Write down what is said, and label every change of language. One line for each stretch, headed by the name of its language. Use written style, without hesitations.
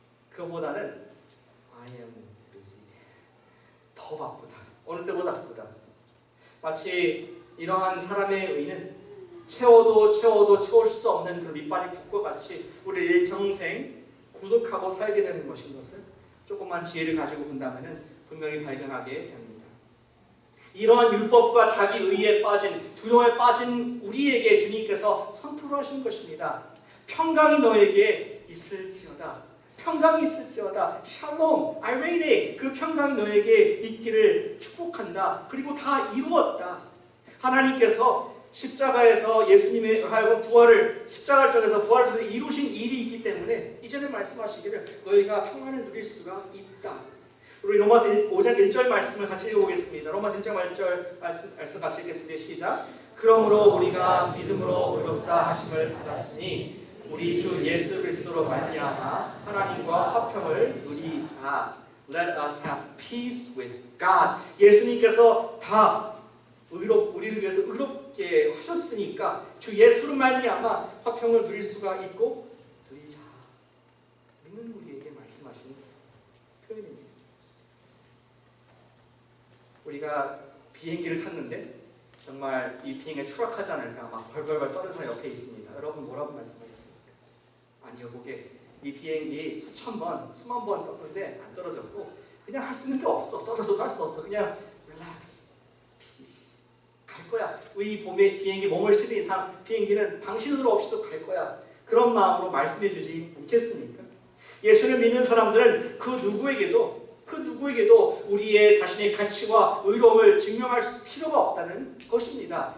Korean: 그거보다는
English: I am busy.
Korean: 더 바쁘다. 어느 때보다 바쁘다. 마치 이러한 사람의 의는 채워도 채울 수 없는 그 밑바닥 붓과 같이 우리 일평생 구속하고 살게 되는 것인 것을 조금만 지혜를 가지고 본다면 분명히 발견하게 됩니다. 이러한 율법과 자기 의에 빠진 두려움에 빠진 우리에게 주님께서 선포를 하신 것입니다. 평강이 너에게 있을지어다. 평강이 있을지어다. 샬롬, 아이레이데 그 평강이 너에게 있기를 축복한다. 그리고 다 이루었다. 하나님께서 십자가에서 예수님의 하여금 십자가를 통해서 부활을 통해서 이루신 일이 있기 때문에 이제는 말씀하시기를 너희가 평안을 누릴 수가 있다. 우리 로마서 5장 1절 말씀을 같이 읽어보겠습니다. 로마서 1장 1절 말씀 같이 읽겠습니다. 시작. 그러므로 우리가 믿음으로 의롭다 하심을 받았으니 우리 주 예수 그리스도로 말미암아 하나님과 화평을 누리자.
English: Let us have peace with God.
Korean: 예수님께서 다 우리를 위해서 의롭게 하셨으니까 주 예수로 말미암아 화평을 누릴 수가 있고 누리자. 믿는 우리에게 말씀하시는 표현입니다. 우리가 비행기를 탔는데 정말 이 비행에 추락하지 않을까 막 벌벌벌 떠는 사람 옆에 있습니다. 여러분 뭐라고 말씀하겠습니까? 아니요, 보게 이 비행기 수만 번 떴는데 안 떨어졌고 그냥 할 수 있는 게 없어. 떨어져도 할 수 없어. 그냥
English: relax, peace.
Korean: 갈 거야. 우리 비행기 몸을 실은 이상 비행기는 당신으로 없이도 갈 거야. 그런 마음으로 말씀해 주지 않겠습니까? 예수를 믿는 사람들은 그 누구에게도 우리의 자신의 가치와 의로움을 증명할 필요가 없다는 것입니다.